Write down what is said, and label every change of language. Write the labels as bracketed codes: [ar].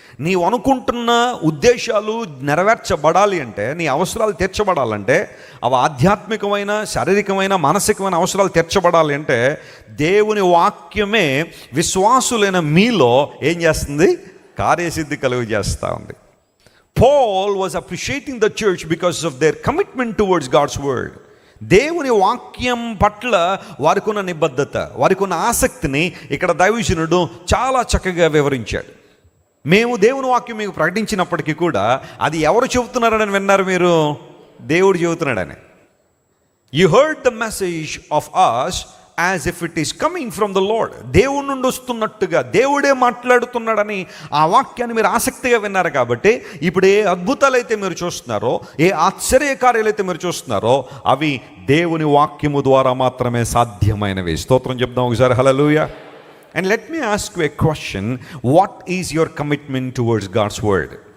[te] నీవు అనుకుంటున్న ఉద్దేశాలు నెరవేర్చబడాలి అంటే, నీ అవసరాలు తీర్చబడాలంటే, అవి ఆధ్యాత్మికమైన, శారీరకమైన, మానసికమైన అవసరాలు తీర్చబడాలి అంటే దేవుని వాక్యమే విశ్వాసులైన మీలో ఏం చేస్తుంది? కార్యసిద్ధి కలుగు చేస్తూ ఉంది. [en] Paul was appreciating the church because of their commitment towards God's word. [te] దేవుని వాక్యం పట్ల వారికి ఉన్న నిబద్ధత, వారికి ఉన్న ఆసక్తిని ఇక్కడ దైవజనుడు చాలా చక్కగా వివరించాడు. మేము దేవుని వాక్యం మీకు ప్రకటించినప్పటికీ కూడా అది ఎవరు చెబుతున్నారని విన్నారు మీరు? దేవుడు చెబుతున్నాడని. [en] You heard the message of us as if it is coming from the Lord. [te] దేవుడి నుండి వస్తున్నట్టుగా దేవుడే మాట్లాడుతున్నాడని ఆ వాక్యాన్ని మీరు ఆసక్తిగా విన్నారు. కాబట్టి ఇప్పుడు ఏ అద్భుతాలు అయితే మీరు చూస్తున్నారో, ఏ ఆశ్చర్యకార్యాలు అయితే మీరు చూస్తున్నారో, అవి దేవుని వాక్యము ద్వారా మాత్రమే సాధ్యమైనవి. స్తోత్రం చెప్దాం ఒకసారి, హల్లెలూయా. [en] And let me ask you a question, what is your commitment towards God's word?